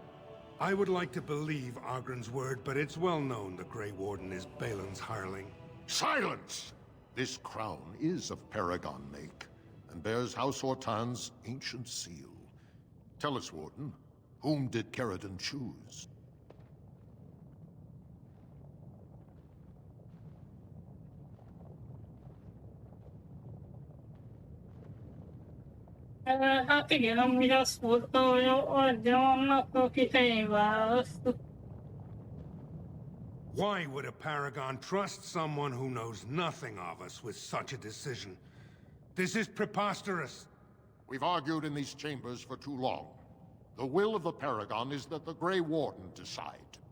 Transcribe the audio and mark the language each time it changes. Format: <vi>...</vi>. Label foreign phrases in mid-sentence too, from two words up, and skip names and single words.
<en>I would like to believe Ogren's word, but it's well known the Grey Warden is Balin's hireling. Silence! This crown is of Paragon make, and bears House Hortan's ancient seal. Tell us, Warden, whom did Caradon choose?</en> <hu>Hát igen, amúgy azt mondta, hogy adja annak, akit én választok.</hu> <en>Why would a Paragon trust someone who knows nothing of us with such a decision? This is preposterous. We've argued in these chambers for too long. The will of the Paragon is that the Grey Warden decide.</en>